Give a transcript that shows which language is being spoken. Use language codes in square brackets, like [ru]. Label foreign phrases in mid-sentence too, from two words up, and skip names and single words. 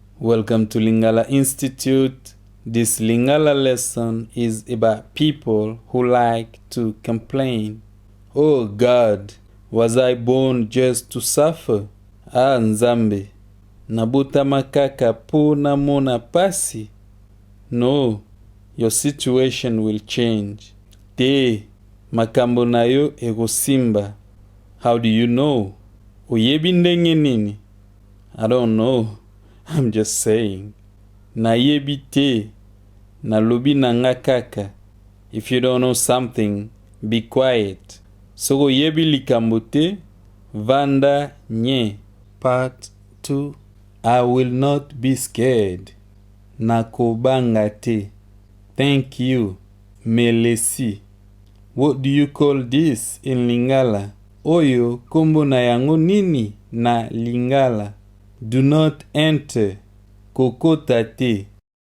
[en] Welcome to Lingala Institute. This Lingala lesson is about people who like to complain. Oh God, was I born just to suffer? [ln] Ah Nzambe, nabuta makaka puna muna pasi? [en] No, your situation will change. [ln] Te, makambo nayo egosimba. [en] How do you know? [ln] Uyebi ndenge nini? [en] I don't know. I'm just saying. [ln] Nayebi te, nalobi nanga kaka. [en] If you don't know something, be quiet. [ln] Soko yebi likambo te, vanda nye. [en] Part 2. I will not be scared. [ln] Nakobanga te. [en] Thank you. [ln] Melesi. [en] What do you call this in Lingala? [ln] Oyo kombo na yango nini na Lingala? [en] Do not enter. [ln] Kokota te.